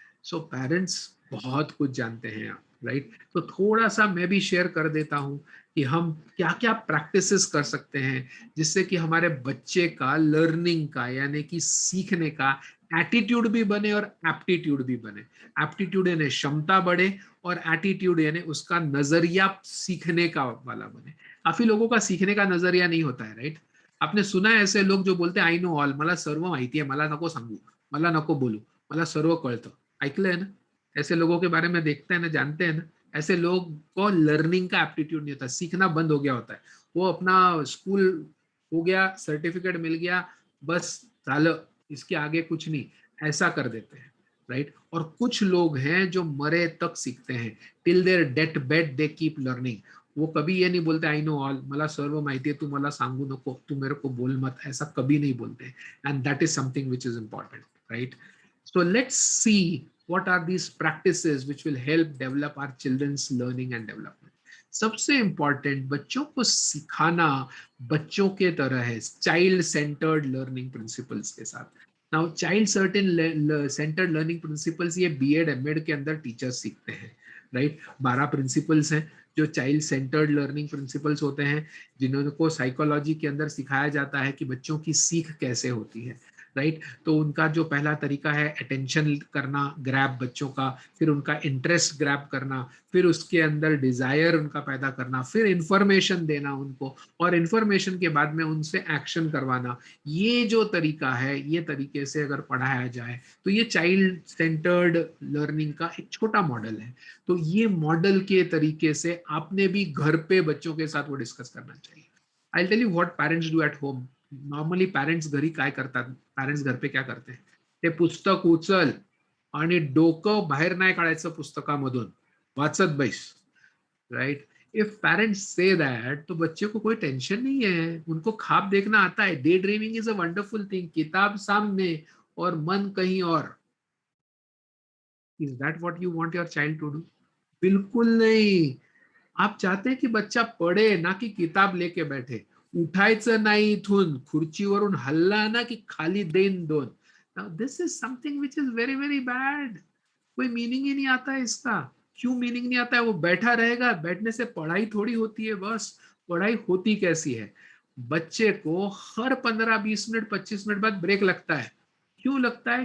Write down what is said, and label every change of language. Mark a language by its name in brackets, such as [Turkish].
[Hindi] so parents बहुत कुछ जानते हैं आप, राइट। तो थोड़ा सा मैं भी शेयर कर देता हूं कि हम क्या क्या प्रैक्टिसेस कर सकते हैं जिससे कि हमारे बच्चे का लर्निंग का यानी कि सीखने का एटीट्यूड भी बने और एप्टीट्यूड भी बने। एप्टीट्यूड यानी क्षमता बढ़े और एटीट्यूड यानी उसका नजरिया सीखने का वाला बने। काफी लोगों का सीखने का नजरिया नहीं होता है, राइट। आपने सुना है ऐसे लोग जो बोलते हैं [English] I know all, [Marathi] मला सर्व माहिती आहे, मला नको सांगू, मला नको बोलू, मला सर्व कळतं। ऐकलंय ना [Hindi] ऐसे लोगों के बारे में, देखते हैं ना, जानते हैं ना। ऐसे लोग को लर्निंग का एप्टीट्यूड नहीं होता, सीखना बंद हो गया होता है। वो अपना स्कूल हो गया, सर्टिफिकेट मिल गया, बस झालं, इसके आगे कुछ नहीं, ऐसा कर देते हैं, राइट। और कुछ लोग हैं जो मरे तक सीखते हैं, [English] Till their death bed they keep learning. [Hindi] वो कभी ये नहीं बोलते [English] I know all, [Marathi] मला सर्व माहिती है, तू मला सांगू नको, [Hindi] तू मेरे को बोल मत, ऐसा कभी नहीं बोलते। [English] And that is something which is important, right. So let's see what are these practices which will help develop our children's learning and development. [Hindi] सबसे इंपॉर्टेंट बच्चों को सिखाना बच्चों के तरह है, चाइल्ड सेंटर्ड लर्निंग प्रिंसिपल्स के साथ। Now child centred learning principles ये बीएड एमएड के अंदर टीचर्स सीखते हैं, राइट। 12 प्रिंसिपल्स हैं जो चाइल्ड सेंटर्ड लर्निंग प्रिंसिपल्स होते हैं, जिनको साइकोलॉजी के अंदर सिखाया जाता है कि बच्चों की सीख कैसे होती है, राइट। तो उनका जो पहला तरीका है अटेंशन करना, ग्रैब बच्चों का, फिर उनका इंटरेस्ट ग्रैब करना, फिर उसके अंदर डिजायर उनका पैदा करना, फिर इंफॉर्मेशन देना उनको, और इंफॉर्मेशन के बाद में उनसे एक्शन करवाना। ये जो तरीका है, ये तरीके से अगर पढ़ाया जाए तो ये चाइल्ड सेंटर्ड लर्निंग का एक छोटा मॉडल है। तो ये मॉडल के तरीके से आपने भी घर पे बच्चों के साथ वो डिस्कस करना चाहिए। [English] I tell you what parents do at home. [Marathi] Normally parents घरी काय करतात, [Hindi] पेरेंट्स घर पे क्या करते हैं, [Marathi] ते पुस्तक उचल आणि डोकं बाहेर नाही काढायचं पुस्तकामधून, वाचत बैस, right. [English] if parents say that [Hindi] तो बच्चे को कोई टेंशन नहीं है, उनको ख्वाब देखना आता है। [English] day dreaming is a wonderful thing, [Hindi] किताब सामने और मन कहीं और। [English] Is that what you want your child to do? [Hindi] बिल्कुल नहीं। आप चाहते हैं की बच्चा पढ़े, ना की किताब लेके बैठे। [Marathi] उठायचं नाही इथून, खुर्चीवरून हल्ला ना की खाली देन दोन। [English] Now this is something which is very very bad. [Hindi] कोई मीनिंग ही नहीं आता है इसका। क्यों मीनिंग नहीं आता है? वो बैठा रहेगा, बैठने से पढ़ाई थोड़ी होती है। बस पढ़ाई होती कैसी है? बच्चे को हर 15-20 मिनट 25 मिनट बाद ब्रेक लगता है। क्यों लगता है?